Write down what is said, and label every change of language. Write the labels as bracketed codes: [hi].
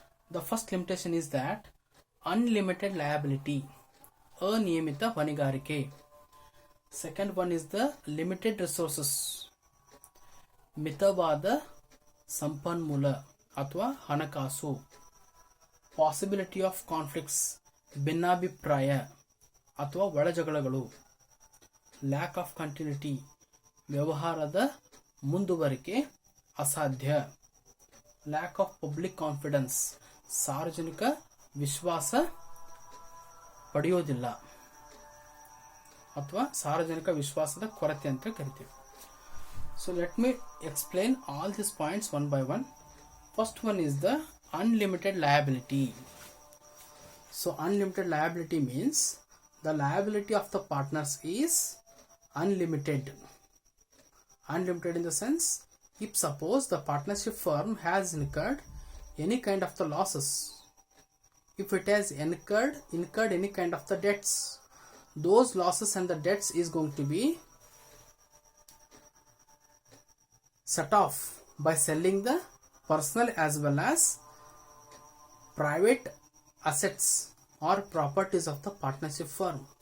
[en] The first limitation is that unlimited liability, [kn] ಅನಿಯಮಿತ ಹೊಣೆಗಾರಿಕೆ. [en] Second one is the limited resources, [kn] ಮಿತವಾದ ಸಂಪನ್ಮೂಲ ಅಥವಾ ಹಣಕಾಸು. [en] Possibility of conflicts, [kn] ಭಿನ್ನಾಭಿಪ್ರಾಯ ಅಥವಾ ಒಳಜಗಳಗಳು. [en] lack of continuity, [kn] ವ್ಯವಹಾರದ ಮುಂದುವರಿಕೆ ಅಸಾಧ್ಯ. [en] lack of public confidence, [kn] ಸಾರ್ವಜನಿಕ ವಿಶ್ವಾಸ ಪಡೆಯೋದಿಲ್ಲ ಅಥವಾ ಸಾರ್ವಜನಿಕ ವಿಶ್ವಾಸದ ಕೊರತೆ ಅಂತ ಕರಿತೀವಿ. [en] So let me explain all this points one by one. First one is the unlimited liability. So unlimited liability means the liability of the partners is unlimited. Unlimited in the sense, if suppose the partnership firm has incurred any kind of the losses, if it has incurred any kind of the debts, those losses and the debts is going to be set off by selling the personal as well as private assets or properties of the partnership firm.